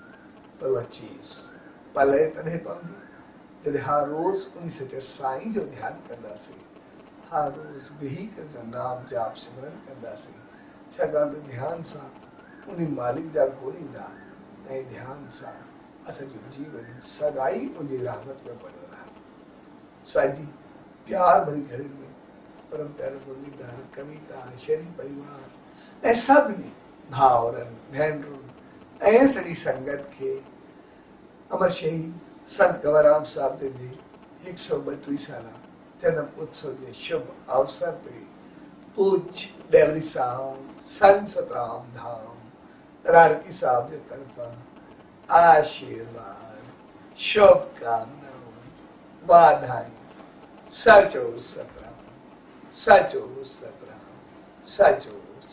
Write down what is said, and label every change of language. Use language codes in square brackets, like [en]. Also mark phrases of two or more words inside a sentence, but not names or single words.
[sd] पर उहा चीज़ पले तॾहिं पवंदी जॾहिं हर रोज़ उन सचे साईं जो ध्यानु कंदासीं, हर रोज़ वेही करे नाम जाप सिमरन कंदासीं। छाकाणि त ध्यान सां उन मालिक जा ॻोल्हींदा ऐं ध्यान सां असांजो जीवन सदाई उनजी रहमत में पढ़ियो रहंदो। स्वाजी प्यार भरी घड़ी में परम प्यारो मुरलीधर कविता शहरी परिवार ऐं सभिनी भाउरनि भेनरुनि ऐं सॼी संगत खे अमर शहीद संत कंवरराम साहिब जे 132 साला जन्म उत्सव [hi] के शुभ अवसर पे [sd] पूज्य डेवरी साहब संत सतराम धाम राड़की साहब [hi] के तरफा आशीर्वाद शुभकामनाओं [sd] वाधाई सचो सतराम सचो सतराम सचो